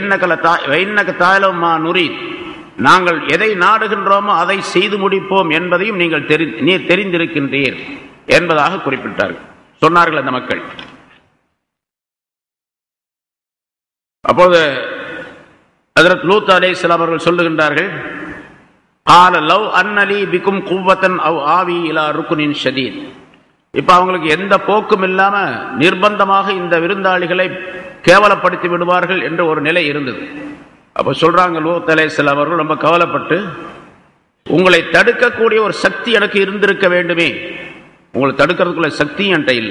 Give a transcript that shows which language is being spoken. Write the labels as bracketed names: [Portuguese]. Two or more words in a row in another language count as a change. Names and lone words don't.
[Arabic] وإنك تعلم ما نريد, [Tamil] நாங்கள் எதை நாடுகின்றோமோ அதை செய்து முடிப்போம் என்பதையும் நீர் தெரிந்திருக்கின்றீர் என்பதாக குறிப்பிட்டார்கள், சொன்னார்கள் அந்த மக்கள். அப்போது ஹஜ்ரத் லூத் அலைஹிஸ்ஸலாம் அவர்கள் சொல்லுகின்றார்கள், [Arabic] قال لو ان لي بكم قوة او آوي الى ركن شديد. [Tamil] இப்ப அவங்களுக்கு எந்த போக்கும் இல்லாம நிர்பந்தமாக இந்த விருந்தாளிகளை கேவலப்படுத்தி விடுவார்கள் என்ற ஒரு நிலை இருந்தது. அப்ப சொல்றாங்க லூத் அலைஹிஸ்ஸலாம் அவர்கள் ரொம்ப கவலைப்பட்டு, உங்களை தடுக்கக்கூடிய ஒரு சக்தி எனக்கு இருந்திருக்க வேண்டுமே, உங்களை தடுக்கிறதுக்குள்ள சக்தி என்கிட்ட இல்லை.